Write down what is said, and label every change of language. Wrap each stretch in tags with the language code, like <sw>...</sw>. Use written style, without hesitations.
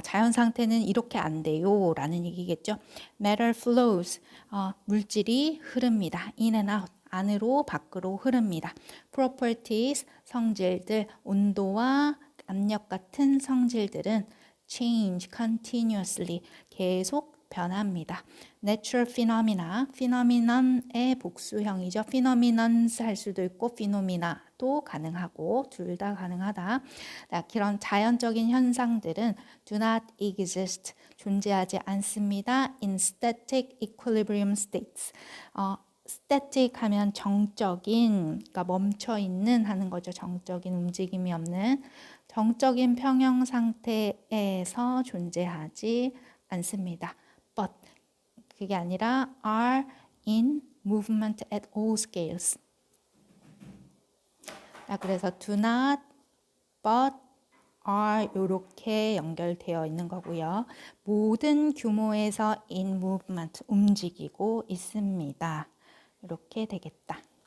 <ko>자연 상태는 이렇게 안 돼요 라는 얘기겠죠.</ko> <en>Matter flows,</en> <ko>물질이 흐릅니다.</ko> <en>In and out,</en> <ko>안으로 밖으로 흐릅니다.</ko> <en>Properties,</en> <ko>성질들, 온도와 압력 같은 성질들은</ko> <en>change continuously,</en> <ko>계속 변합니다.</ko> <en>Natural phenomena,</en> <ko>phenomenon의 복수형이죠. phenomenons 할 수도 있고 phenomena도 가능하고 둘 다 가능하다. 그런 자연적인 현상들은</ko> <en>do not exist,</en> <ko>존재하지 않습니다.</ko> <en>in static equilibrium states.</en> <ko>static 하면 정적인, 그러니까 멈춰 있는 하는 거죠. 정적인 움직임이 없는 정적인 평형 상태에서 존재하지 않습니다.</ko> <en>but</en> <ko>그게 아니라</ko> <en>are in movement at all scales.</en> <ko>그래서</ko> <en>do not, but are</en> <ko>이렇게 연결되어 있는 거고요. 모든 규모에서</ko> <en>in movement</en> <ko>움직이고 있습니다. 이렇게 되겠다.</ko>